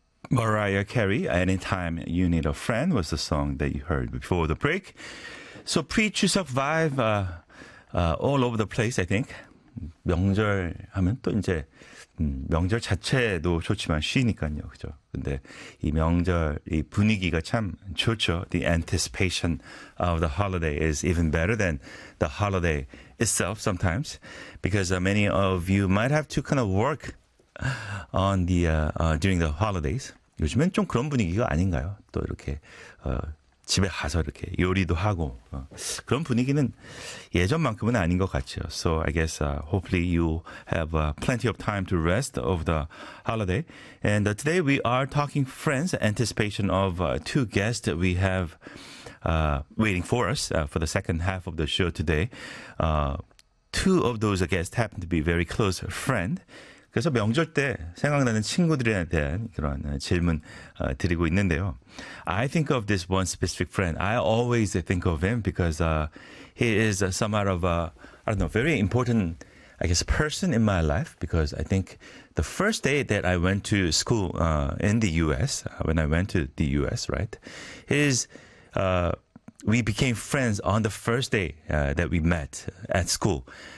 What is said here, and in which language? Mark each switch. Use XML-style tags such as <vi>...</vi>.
<en>Mariah Carey, Anytime You Need a Friend was the song that you heard before the break. So preach yourself vibe all over the place, I think.</en> <ko>명절 하면 또 이제 명절 자체도 좋지만 쉬니까요, 그죠? 근데 이 명절 이 분위기가 참 좋죠.</ko> <en>The anticipation of the holiday is even better than the holiday itself sometimes because many of you might have to kind of work on the during the holidays.</en> <ko>요즘엔 좀 그런 분위기가 아닌가요? 또 이렇게 집에 가서 이렇게 요리도 하고 그런 분위기는 예전만큼은 아닌 것 같죠.</ko> <en>So I guess hopefully you have plenty of time to rest over the holiday. And today we are talking friends, anticipation of two guests we have waiting for us for the second half of the show today. Two of those guests happen to be very close friend.</en> <ko>그래서 명절 때 생각나는 친구들에 대한 그런 질문 드리고 있는데요.</ko> <en>I think of this one specific friend. I always think of him because he is somewhat of a, I don't know, very important, I guess, person in my life. Because I think the first day that I went to school in the U.S., when I went to the U.S., right, is we became friends on the first day that we met at school.</en>